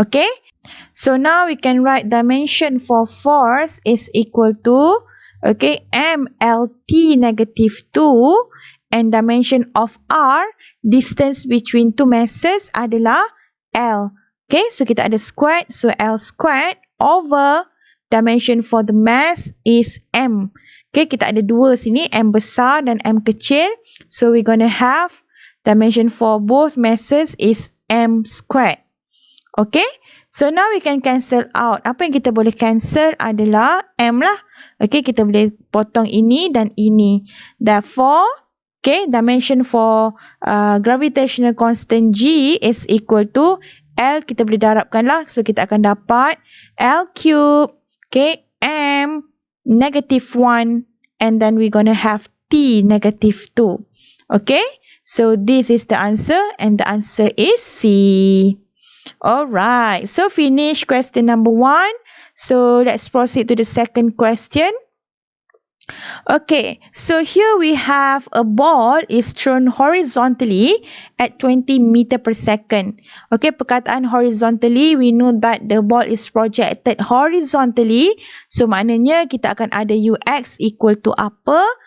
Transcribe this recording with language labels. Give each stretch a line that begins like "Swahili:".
English: Okay, so now we can write dimension for force is equal to, okay, MLT negative 2, and dimension of R, distance between two masses,
Malay: adalah L.
English: Okay, so
Malay: kita ada
English: squared, so L squared over dimension for the mass is M.
Malay: Okay, kita ada dua sini, M besar dan M kecil.
English: So we're gonna have dimension for both masses is M squared. Okay, so now we can cancel out.
Malay: Apa yang kita boleh cancel adalah M lah. Okay, kita boleh potong ini dan ini.
English: Therefore, okay, dimension for gravitational constant G is equal to L,
Malay: kita boleh darabkan lah.
English: So
Malay: kita akan dapat
English: L cube, okay, M negative 1, and then we're gonna have T negative 2. Okay, so this is the answer, and the answer is C. Alright, so finish question number 1. So let's proceed to the second question. Okay, so here we have a ball is thrown horizontally at 20 meter per second. Okay, perkataan horizontally, we know that the ball is projected horizontally.
Malay: So maknanya kita akan ada Ux equal to apa?